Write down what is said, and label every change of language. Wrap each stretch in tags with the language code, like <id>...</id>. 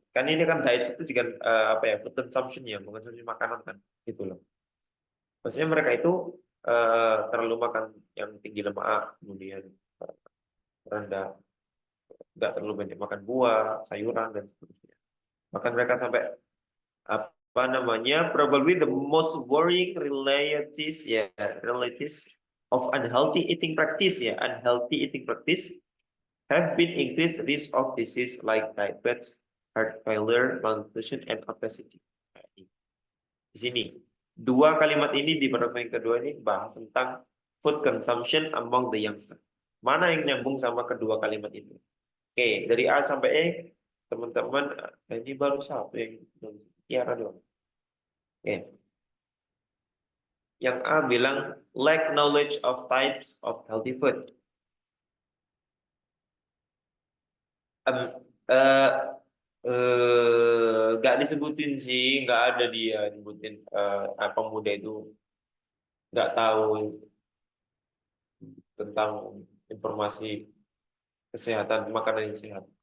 <id>Kan ini kan diet itu juga apa ya, food consumption ya, mengonsumsi makanan kan, gitu loh. Maksudnya mereka itu terlalu makan yang tinggi lemak, kemudian rendah, nggak terlalu banyak makan buah, sayuran dan seterusnya. Bahkan mereka sampai apa namanya,</id> <en>probably the most worrying realities ya, realities of unhealthy eating practice ya, unhealthy eating practice have been increased risk of disease like diabetes, heart failure, malnutrition, and obesity.</en> <id>Nah, di sini dua kalimat ini di paragraf yang kedua ini bahas tentang</id> <en>food consumption among the youngster.</en> <id>Mana yang nyambung sama kedua kalimat itu? Oke, dari A sampai E, teman-teman, ini baru satu yang Tiara doang. Oke. Yang A bilang</id> <en>lack knowledge of types of healthy food.</en> <id>Em, eh, nggak disebutin sih, nggak ada dia disebutin apa muda itu nggak tahu tentang informasi kesehatan makanan yang sehat.</id>